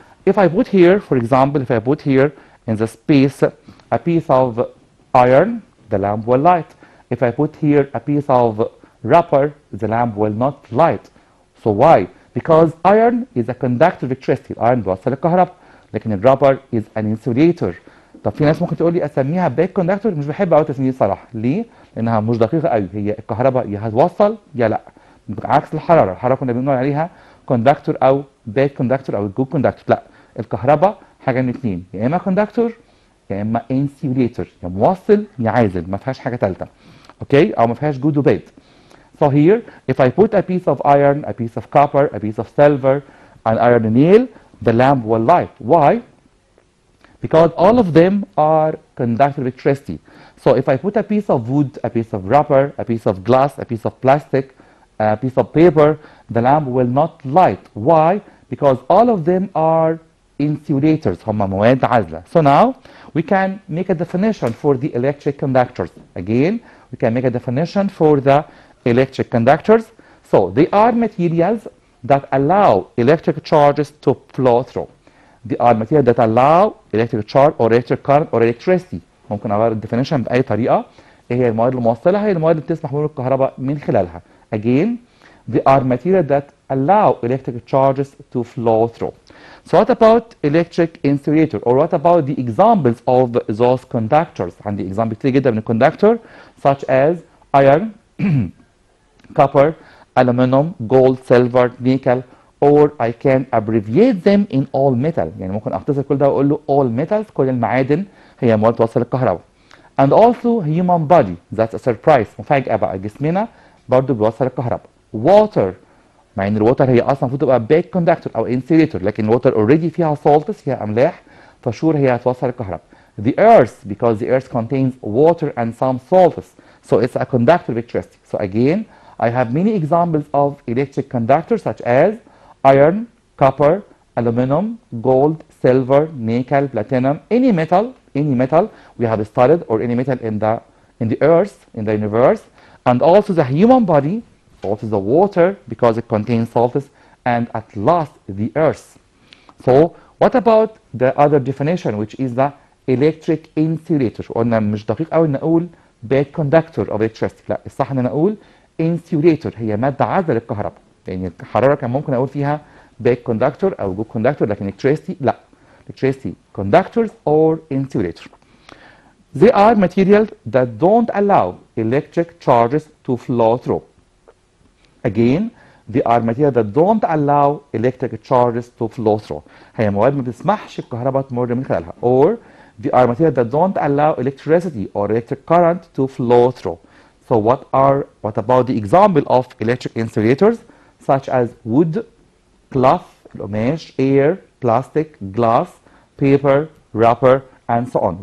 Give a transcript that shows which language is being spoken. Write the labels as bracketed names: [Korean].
[English] If I put here, for example, if I put here in the space a piece of iron, the lamp will light. If I put here a piece of rubber, the lamp will not light. So why? Because iron is a conductor of electricity. iron [Arabic] بيوصل الكهرباء، لكن الرابر [English] is an insulator. [Arabic] طب في ناس ممكن تقول لي اسميها باك كوندكتور، مش بحب قوي التسميه صراحه. ليه؟ لانها مش دقيقه قوي، هي الكهرباء يا هتوصل يا لا. عكس الحراره، الحراره كنا بنقول عليها كوندكتور او باك كوندكتور او جود كوندكتور. لا، الكهرباء حاجه من اثنين، يا اما كوندكتور يا اما انسيوليتور، يا موصل يا عازل، ما فيهاش حاجه ثالثه. اوكي؟ او ما فيهاش جود وباد. [English] So here, if I put a piece of iron, a piece of copper, a piece of silver, an iron nail, the lamp will light. Why? Because all of them are conductor of electricity. So if I put a piece of wood, a piece of rubber, a piece of glass, a piece of plastic, a piece of paper, the lamp will not light. Why? Because all of them are insulators. [Arabic] هم مواد عازلة. [English] So now we can make a definition for the electric conductors. Again, we can make a definition for the electric conductors. So they are materials that allow electric charges to flow through. They are materials that allow electric charge or electric current or electricity. [Arabic] ممكن اغير الديفينيشن باي طريقه. ايه هي المواد الموصله؟ هي المواد اللي بتسمح بمرور الكهرباء من خلالها. [English] Again, they are materials that allow electric charges to flow through. So what about electric insulator, or what about the examples of those conductors? [Arabic] عندي example كتير جدا من الكوندكتور [English] such as iron, copper, aluminum, gold, silver, nickel, or I can abbreviate them in all metal. [Arabic] يعني ممكن اختصر كل ده واقول له [English] all metals، [Arabic] كل المعادن هي مواد توصل الكهرباء. [English] And also human body, that's a surprise، [Arabic] مفاجأة بقى، جسمنا برضو بيوصل الكهرباء. Water، مع ان الووتر هي اصلا المفروض تبقى باك كوندكتور او انسيليتور، لكن الووتر اوريدي فيها salts، فيها املاح، فشور هي هتوصل الكهرباء. [English] The earth, because the earth contains water and some salts, so it's a conductor of electricity. So again, I have many examples of electric conductors such as iron, copper, aluminum, gold, silver, nickel, platinum, any metal we have studied, or any metal in the earth, in the universe, and also the human body, also the water because it contains salts, and at last the earth. So what about the other definition, which is the electric insulator؟ [Arabic] قلنا مش دقيق قوي نقول باك كوندكتور [English] of electricity، [Arabic] لا الصح ان نقول [English] insulator، [Arabic] هي ماده عازله للكهرباء. يعني الحراره كان ممكن اقول فيها باك كوندكتور او جود كوندكتور، لكن electricity لا. [English] electricity conductors or insulator. They are materials that don't allow electric charges to flow through. Again, they are materials that don't allow electric charges to flow through. [Arabic] هي مواد ما بتسمحش الكهرباء تمر من خلالها. [English] Or they are materials that don't allow electricity or electric current to flow through. So what about the example of electric insulators such as wood, cloth, القماش, air, plastic, glass, paper, rubber, and so on.